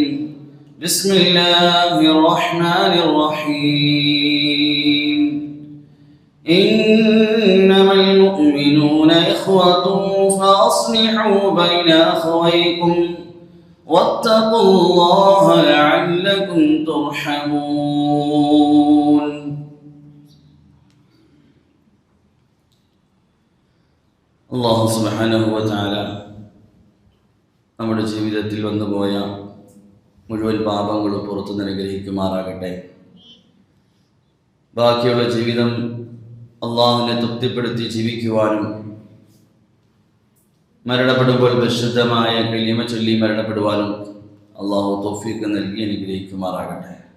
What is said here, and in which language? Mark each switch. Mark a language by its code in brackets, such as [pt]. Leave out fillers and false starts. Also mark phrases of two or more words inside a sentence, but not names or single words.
[ar] بسم الله الرحمن الرحيم. إنما المؤمنون إخوة فأصلحوا بين أخويكم واتقوا الله لعلكم ترحمون. الله سبحانه وتعالى [ml] നമ്മുടെ ജീവിതത്തിൽ വന്നുപോയ മുഴുവൻ പാപങ്ങളും പുറത്തു അനുഗ്രഹിക്കുമാറാകട്ടെ. ബാക്കിയുള്ള ജീവിതം അള്ളാഹുവിനെ തൃപ്തിപ്പെടുത്തി ജീവിക്കുവാനും മരണപ്പെടുമ്പോൾ പരിശുദ്ധമായ കലിമ ചൊല്ലി മരണപ്പെടുവാനും അള്ളാഹു തൗഫീഖ് നൽകി അനുഗ്രഹിക്കുമാറാകട്ടെ.